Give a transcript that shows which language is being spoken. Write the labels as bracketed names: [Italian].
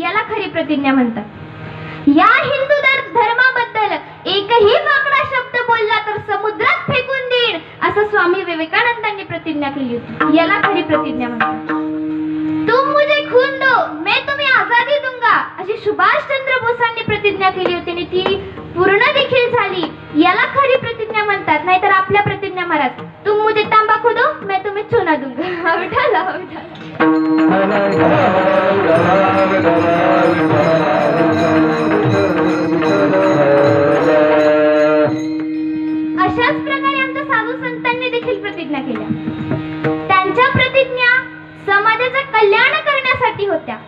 [Marathi] याला खरी प्रतिज्ञा म्हणतात. या हिंदू धर्माबद्दल एकही वाकडा शब्द बोलला तर समुद्रात फेकून देईन असं स्वामी विवेकानंदांनी प्रतिज्ञा केली होती. याला खरी प्रतिज्ञा म्हणतात. [Hindi] तुम मुझे खून दो मैं तुम्हें आजादी दूंगा [Marathi] अशी सुभाषचंद्र बोसांनी प्रतिज्ञा केली होती आणि ती पूर्ण देखील झाली. याला खरी प्रतिज्ञा म्हणतात. नाहीतर आपल्या प्रतिज्ञा महाराज, [Hindi] तुम मुझे तंबाखू दो मैं तुम्हें चूना दूंगा. [Marathi] उठाला अशाच प्रकारे आमच्या साधू संतांनी देखील प्रतिज्ञा केल्या. त्यांच्या प्रतिज्ञा समाजाचं कल्याण करण्यासाठी होत्या.